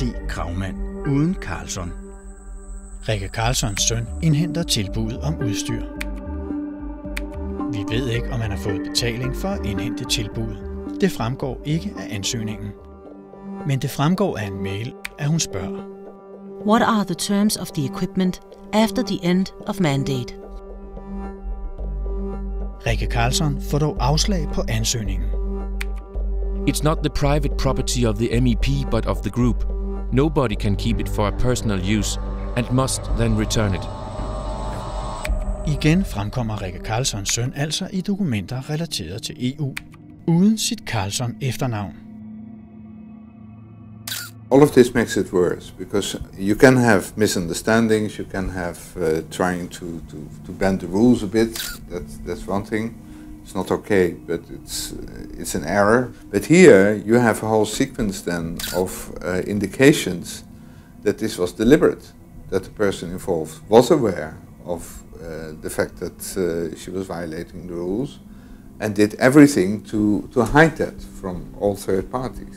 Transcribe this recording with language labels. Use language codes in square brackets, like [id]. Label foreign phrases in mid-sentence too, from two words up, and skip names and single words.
[da] Kragman, uden Karlsson. Rikke Karlssons søn indhenter tilbuddet om udstyr. Vi ved ikke, om han har fået betaling for at indhente tilbuddet. Det fremgår ikke af ansøgningen. Men det fremgår af en mail, at hun spørger. [en] What are the terms of the equipment after the end of mandate? [da] Rikke Karlsson får dog afslag på ansøgningen. [en] It's not the private property of the MEP, but of the group. Nobody can keep it for a personal use and must then return it. [da] Igen fremkommer Rikke Karlssons søn altså i dokumenter relateret til EU, uden sit Karlsson efternavn. [en] All of this makes it worse because you can have misunderstandings, you can have trying to bend the rules a bit. That's one thing. It's not okay, but it's an error. But here you have a whole sequence then of indications that this was deliberate, that the person involved was aware of the fact that she was violating the rules and did everything to hide that from all third parties.